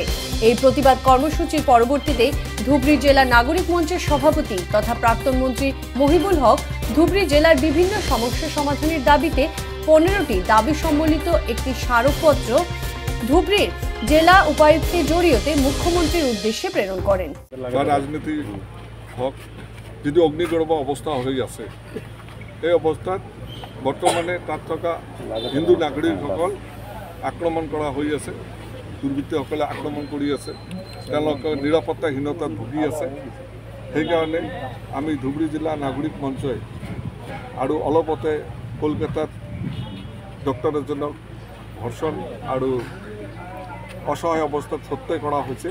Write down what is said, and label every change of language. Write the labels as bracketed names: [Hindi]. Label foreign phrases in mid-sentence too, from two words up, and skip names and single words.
[Bangla] এই প্রতিবাদ কর্মসূচির পরবর্তীতে ধুবড়ী জেলা নাগরিক মঞ্চের সভাপতি তথা প্রাক্তন মন্ত্রী মহিবুল হক ধুবড়ী জেলার বিভিন্ন সমস্যা সমাধানের দাবিতে 15টি দাবি সম্বলিত একটি স্মারকপত্র ধুবড়ীর জেলা উপায়ুক্তের জরিয়তে মুখ্যমন্ত্রীর উদ্দেশ্যে প্রেরণ করেন। রাজনীতি হক যদি অগ্নিগর্ভ অবস্থা হয়ে আছে, [Assamese] এই অবস্থাত বর্তমানে তাত থকা হিন্দু নাগৰিকসকল আক্ৰমণ কৰা হৈ আছে, দুৰ্বৃত্তসকলে আক্ৰমণ কৰি আছে, তেওঁলোকে নিৰাপত্তাহীনতাত ভুগি আছে। সেইকাৰণে আমি ধুবড়ী জিলা নাগৰিক মঞ্চই আৰু অলপতে কলকাতাত ডক্টৰ এজনক ধৰ্ষণ আৰু অসহায় অৱস্থাত হত্যা কৰা হৈছে।